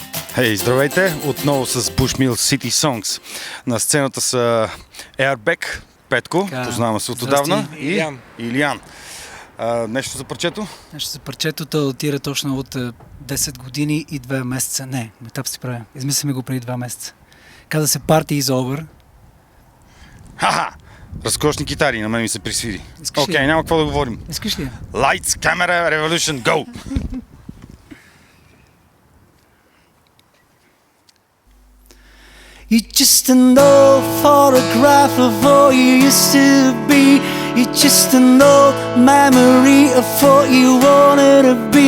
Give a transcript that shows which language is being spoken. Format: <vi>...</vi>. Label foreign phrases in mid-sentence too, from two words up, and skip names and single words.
<bg>Хей, здравейте! Отново с Bushmill City Songs. На сцената са Airbag, Петко, познаваме се от отдавна, и Илиян. Нещо за парчето? Нещо за парчето, то отира точно от 10 години и 2 месеца. Не, етап си правя. Измислиме го преди 2 месеца. Каза се</bg> <en>Party is over.</en> <bg>Ха-ха! Разкошни китари, на мен ми се присвири. Окей, няма какво да говорим. Искаш ли?</bg> <en>Lights, Camera, Revolution, Go! You're just an old photograph of what you used to be. You're just an old memory of what you wanted to be.</en>